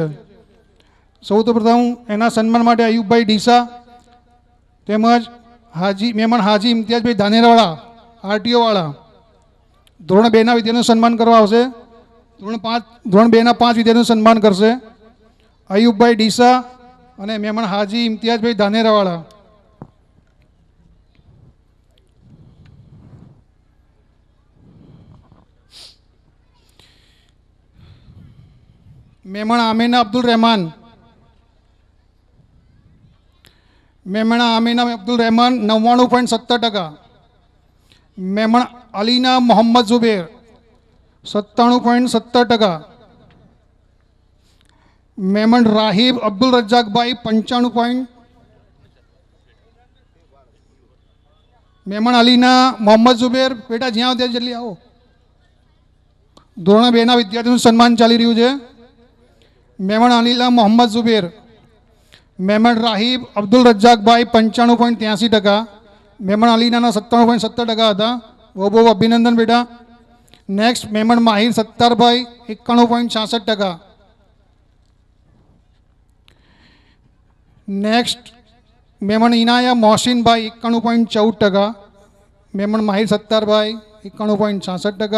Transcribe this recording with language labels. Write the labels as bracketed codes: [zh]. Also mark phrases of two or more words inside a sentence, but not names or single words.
[gu] સૌ પ્રથમ એના સન્માન માટે અયુબભાઈ ડીસા તેમજ મેમન હાજી ઇમ્તિયાઝભાઈ ધાનેરાવાળા આરટીઓ વાળા ધોરણ 2ના વિદ્યાર્થીઓનું સન્માન કરવા આવશે. ધોરણ 2ના 5 વિદ્યાર્થીઓનું સન્માન કરશે અયુબભાઈ ડીસા અને મેમન હાજી ઇમ્તિયાઝભાઈ ધાનેરાવાળા. मेमन आमीना अब्दुल रहमान, मेमन आमीना अब्दुल रहमान 99.70%. मेमन अलीना मोहम्मद जुबेर 97.70%. मेमन राहिब अब्दुल रज्जाक भाई 95. मेमन अलीना मोहम्मद जुबेर बेटा જ્યાં ત્યાં જલ્દી આવો. ધોરણ 2ના વિદ્યાર્થીઓનું સન્માન ચાલી રહ્યું છે. मेमन अलीला मोहम्मद जुबेर. मेमन राहिब अब्दुल रज्जाक भाई 95.83%. मेमन अलीना 97.70% હતા. બહુ બહુ અભિનંદન બેટા. નેક્સ્ટ મેમન માહિર સત્તાર ભાઈ 91.66%. નેક્સ્ટ મેમન ઇનાયા મોહસિન ભાઈ 91.14%. મેમન માહિર સત્તાર ભાઈ 91.66%.